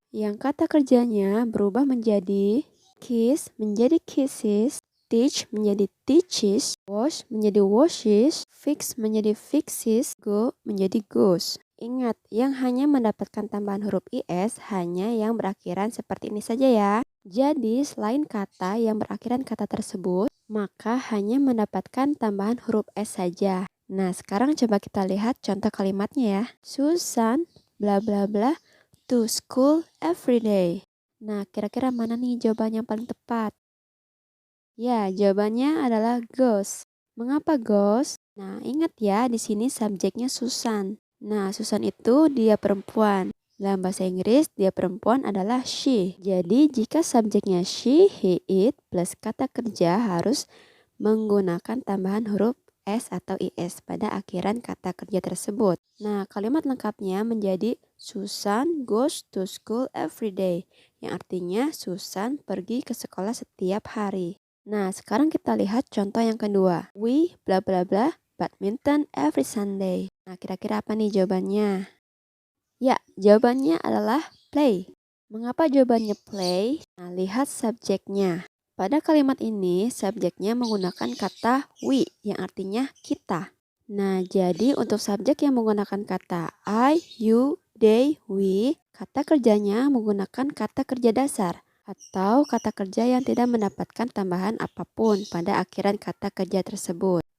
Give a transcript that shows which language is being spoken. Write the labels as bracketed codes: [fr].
[id] Yang kata kerjanya berubah menjadi kiss menjadi kisses, teach menjadi teaches, wash menjadi washes, fix menjadi fixes, go menjadi goes. Ingat, yang hanya mendapatkan tambahan huruf IS hanya yang berakhiran seperti ini saja ya. Jadi, selain kata yang berakhiran kata tersebut, maka hanya mendapatkan tambahan huruf S saja. Nah, sekarang coba kita lihat contoh kalimatnya ya. [en] Susan, bla bla bla, to school every day. [id] Nah, kira-kira mana nih jawaban yang paling tepat? Ya, jawabannya adalah goes. Mengapa goes? Nah, ingat ya, di sini subjeknya Susan. Nah, Susan itu dia perempuan. Dalam bahasa Inggris, dia perempuan adalah she. Jadi, jika subjeknya she, he, it, plus kata kerja harus menggunakan tambahan huruf S atau IS pada akhiran kata kerja tersebut. Nah, kalimat lengkapnya menjadi [en] Susan goes to school every day, [id] yang artinya Susan pergi ke sekolah setiap hari. Nah, sekarang kita lihat contoh yang kedua. [en] We bla bla bla badminton every Sunday. [id] Nah, kira-kira apa nih jawabannya? Ya, jawabannya adalah play. Mengapa jawabannya play? Nah, lihat subjeknya. Pada kalimat ini, subjeknya menggunakan kata we, yang artinya kita. Nah, jadi untuk subjek yang menggunakan kata I, you, they, we, kata kerjanya menggunakan kata kerja dasar atau kata kerja yang tidak mendapatkan tambahan apapun pada akhiran kata kerja tersebut.